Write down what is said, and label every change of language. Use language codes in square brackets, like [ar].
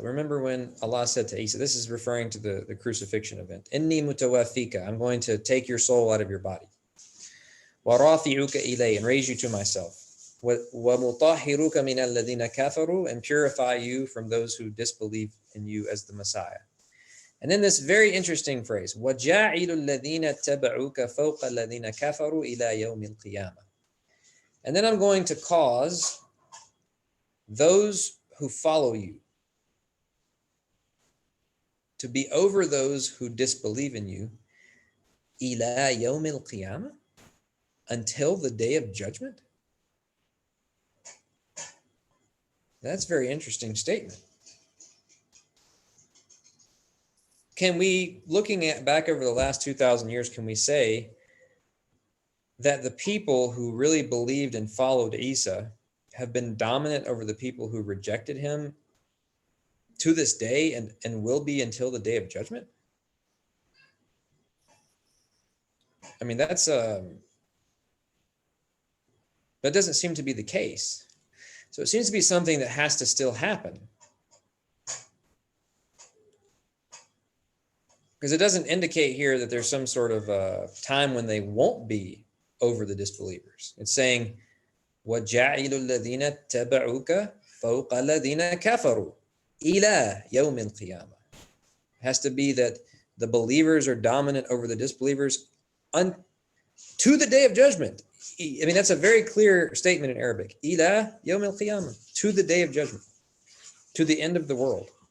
[en] Remember when Allah said to Isa, this is referring to the crucifixion event. [ar] Inni mutawaffika. [en] I'm going to take your soul out of your body. [ar] وَرَافِعُكَ إِلَيْهِ, [en] and raise you to myself. [ar] وَمُطَهِّرُكَ مِنَ الَّذِينَ كَفَرُوا, [en] and purify you from those who disbelieve in you as the Messiah. And then this very interesting phrase, [ar] وَجَاعِلُ الَّذِينَ اتَّبَعُوكَ فَوْقَ الَّذِينَ كَفَرُوا إِلَى يَوْمِ الْقِيَامَةِ. [en] And then I'm going to cause those who follow you to be over those who disbelieve in you, [ar] إِلَى يَوْمِ الْقِيَامَةِ, [en] until the day of judgment. That's a very interesting statement. Can we, looking at back over the last 2,000 years, can we say that the people who really believed and followed Isa have been dominant over the people who rejected him to this day and will be until the day of judgment? I mean, that doesn't seem to be the case. So it seems to be something that has to still happen. Because it doesn't indicate here that there's some sort of time when they won't be over the disbelievers. It's saying, [ar] وَجَعِلُ الَّذِينَ اتَّبَعُوكَ فَوْقَ الَّذِينَ كَفَرُوا إِلَى يَوْمِ الْقِيَامَةِ. [en] It has to be that the believers are dominant over the disbelievers to the day of judgment. I mean, that's a very clear statement in Arabic. [ar] إِلَى يَوْمِ الْقِيَامَةِ, [en] to the day of judgment, to the end of the world.